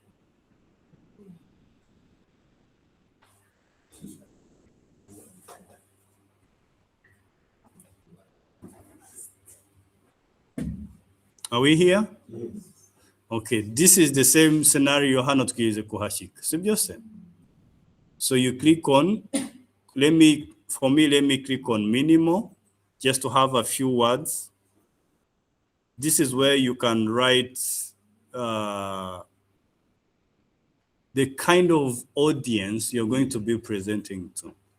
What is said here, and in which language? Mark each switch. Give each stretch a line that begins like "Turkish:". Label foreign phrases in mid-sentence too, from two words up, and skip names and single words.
English: Are we here? Yes. Okay, this is the same scenario
Rundi: hano tukiweze kuhashika. Sivyo se?
English: So you click on, let me click on minimal, just to have a few words. This is where you can write the kind of audience you're going to be presenting to.